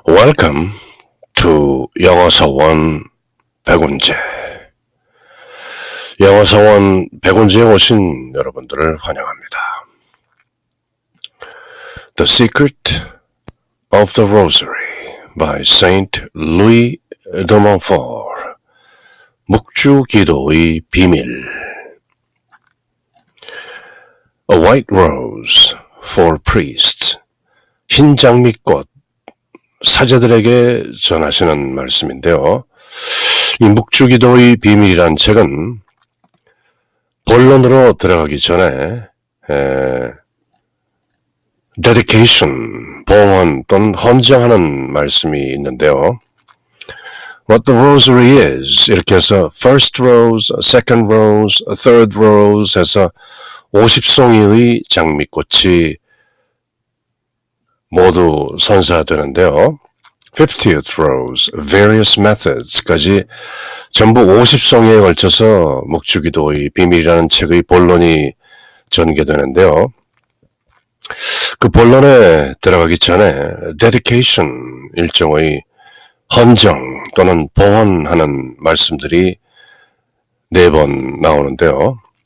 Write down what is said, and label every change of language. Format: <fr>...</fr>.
<en>Welcome to 영어서원 백운제.</en> <ko>영어서원 백운제에 오신 여러분들을 환영합니다.</ko> <en>The Secret of the Rosary by Saint Louis de Montfort.</en> <ko>묵주기도의 비밀.</ko> <en>A white rose for priests.</en> <ko>흰 장미꽃 사제들에게 전하시는 말씀인데요. 이 묵주기도의 비밀이란 책은 본론으로 들어가기 전에 dedication, 봉헌 또는 헌정하는 말씀이 있는데요.</ko> <en>What the rosary is,</en> <ko>이렇게 해서 first rose, second rose, third rose 해서 50송이의 장미꽃이 모두 선사되는데요. 50th rose, various methods까지 전부 50송이에 걸쳐서 묵주기도의 비밀이라는 책의 본론이 전개되는데요. 그 본론에 들어가기 전에 dedication, 일종의 헌정 또는 봉헌하는 말씀들이 4번 나오는데요.</ko>